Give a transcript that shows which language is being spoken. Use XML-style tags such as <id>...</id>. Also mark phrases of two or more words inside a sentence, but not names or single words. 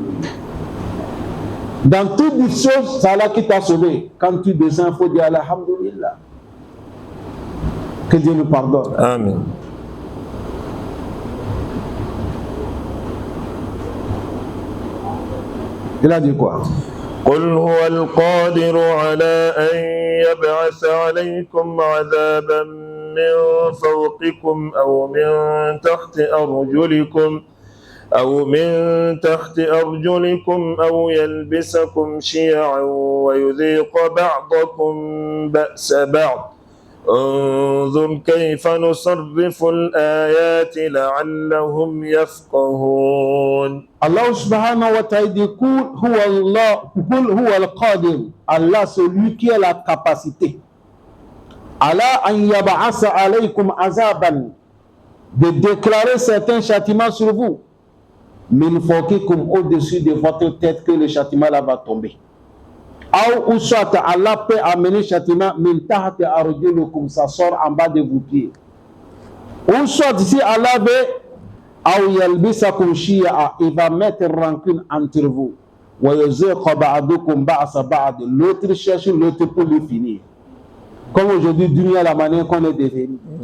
<fr>Dans toutes les choses, c'est Allah qui t'a sauvé. Quand tu descends, il faut dire Alhamdulillah. Que Dieu nous pardonne. Amen. Il a dit quoi?</fr> <ar>قل هو القادر على أن يبعث عليكم عذابا من فوقكم أو من تحت أرجلكم أو يلبسكم شيعا ويذيق بعضكم بأس بعض انظر كيف نصرف الآيات لعلهم يفقهون.</ar> <fr>Allah</fr> <ar>سبحانه وتعالى</ar> <fr>dit</fr> <ar>قل هو القادر.</ar> <fr>Allah, celui qui a la capacité.</fr> <ar>الله أن يبعث عليكم عذابا,</ar> <fr>de déclarer certains châtiments sur vous.</fr> <ar>من فوقكم,</ar> <fr>au-dessus de votre tête, que le châtiment là va tomber. Ou soit Allah peut amener châtiment</fr> <ar>من تحت أرجلكم,</ar> <fr>ça sort en bas de vos pieds. Ou soit si Allah veut, il va mettre rancune entre vous. L'autre cherche l'autre pour le finir. Comme aujourd'hui, dunya la manière qu'on est devenu.</fr>